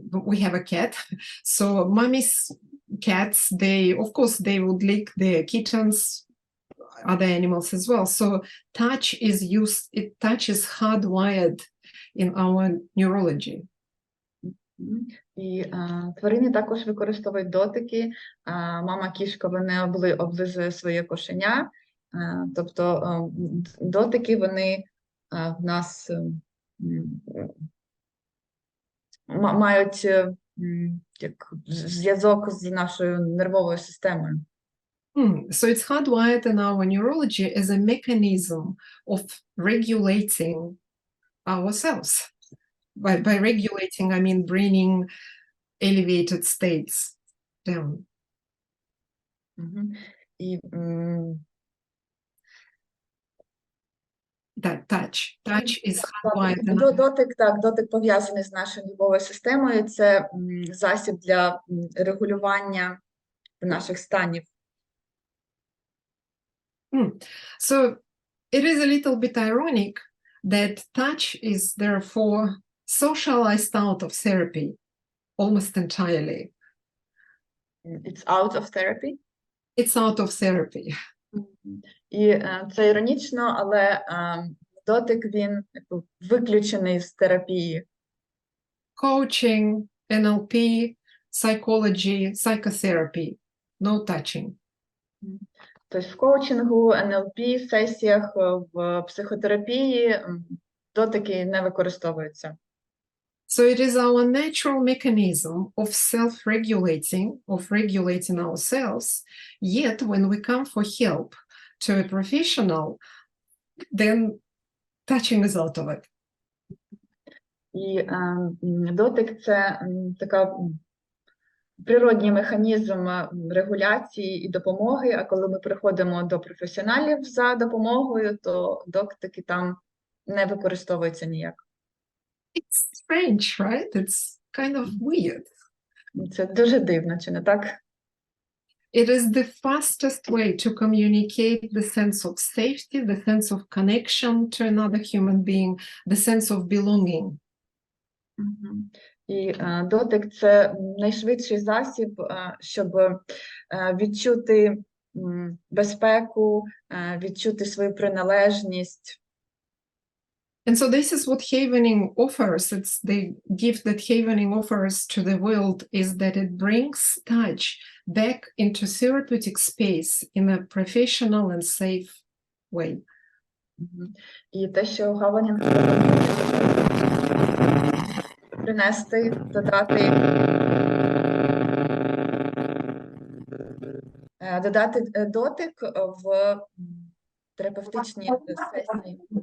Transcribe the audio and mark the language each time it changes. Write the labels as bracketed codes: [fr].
[en] We have a cat, so mommy's cats, they would lick their kittens other animals as well. So touch is hardwired in our neurology. [uk] І тварини також використовують дотики. Мама кішка, вони облизує своє кошеня. Тобто дотики, вони в нас мають як зв'язок з нашою нервовою системою. [en] So it's hardwired in our neurology as a mechanism of regulating ourselves. By regulating, I mean bringing elevated states down. [uk] І [en] That touch is hardwired. [uk] Дотик пов'язаний з нашою нервовою системою. Це засіб для регулювання наших станів. [en] So it is a little bit ironic that touch is therefore socialized out of therapy almost entirely. It's out of therapy? It's out of therapy. [uk] І це іронічно, але дотик, він виключений з терапії. [en] Coaching, NLP, psychology, psychotherapy, no touching. [uk] Тобто в коучингу, НЛП, сесіях, в психотерапії дотики не використовуються. [en] So it is our natural mechanism of self-regulating, of regulating ourselves, yet when we come for help to a professional, then touching is out of it. [uk] І дотик – це така природній механізм регуляції і допомоги, а коли ми приходимо до професіоналів за допомогою, то дотики там не використовуються ніяк. [en] It's strange, right? It's kind of weird. [uk] Це дуже дивно, чи не так? [en] It is the fastest way to communicate the sense of safety, the sense of connection to another human being, the sense of belonging. [uk] І дотик – це найшвидший засіб, щоб відчути безпеку, відчути свою приналежність. [en] And so this is what Havening offers. It's the gift that Havening offers to the world is that it brings touch back into therapeutic space in a professional and safe way. [uk] І те, що Havening принести, додати дотик в терапевтичні сесії.